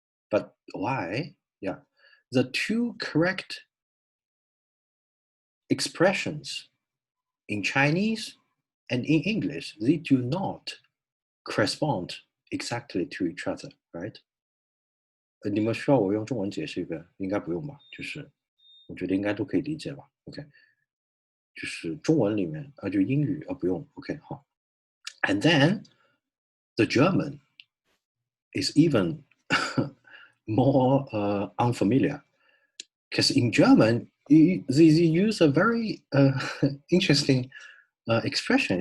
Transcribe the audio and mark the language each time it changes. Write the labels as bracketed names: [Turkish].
[English] But why? Yeah, the two correct expressions in Chinese and in English, they do not correspond exactly to each other, right? [Chinese] 你们需要我用中文解释一个？应该不用吧？就是我觉得应该都可以理解吧。 OK， 就是中文里面就英语不用。 OK， 好。 [English] And then the German is even more unfamiliar, because in German they use a very interesting expression.